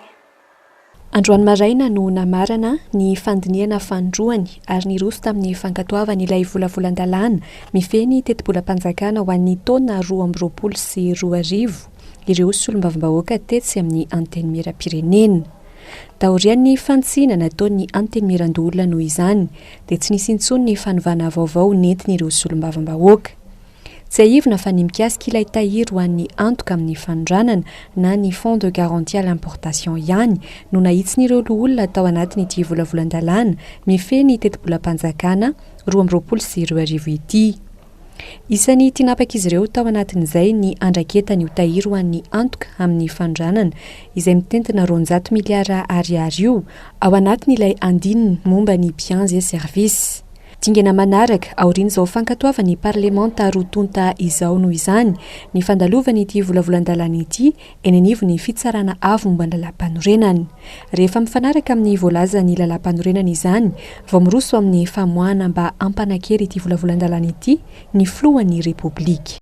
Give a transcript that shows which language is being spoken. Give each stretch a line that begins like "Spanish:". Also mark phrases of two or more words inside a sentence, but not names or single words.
Malagasy: Androany maraina no namarana ny fandiniana fandroany ary niroso tamin'ny fankatoavana ilay volavolan-dalàna mifeny teti-bolam-panjakana ho an'ny taona 2024 ireo solombavambahoaka tetsy amin'ny anteny miaram-pirenena. Taorian'ny fantsiana nataon'ny anteny miran-dolona noho izany dia tsy nisy intsony ny fanovana vaovao nentiny ireo solombavambahoaka. Tsy aivina fa ny mikasika ilay tahiry ho an'ny antoka amin'ny fanondranana na ny
French: fond de garantie à l'importation
Malagasy: ihany no nahitsin'ireo olona tao anatin'ity volavolan-dalàna mifeny teti-bolam-panjakana 2024 ity. Isan'ny tinapaka izy ireo tao anatin'izay ny andraketany ho tahiry ho an'ny antoka amin'ny fanondranana izay mitentina 200 miliara ariary io ao anatin'ilay andininy momba ny
French: biens et services.
Malagasy: Dingana manaraka aoriana izao fankatoavana ny parlemanta rotonta izao noho izany ny fandalovana ity volavolan-dalàna ity eny anivon'ny fitsarana avo momba ny lalam-panorenana. Rehefa mifanaraka amin'ny voalaza ny lalam-panorenana izany vao miroso amin'ny famoahana mba hampanakery ity volavolan-dalàna ity ny filohan'ny repoblika.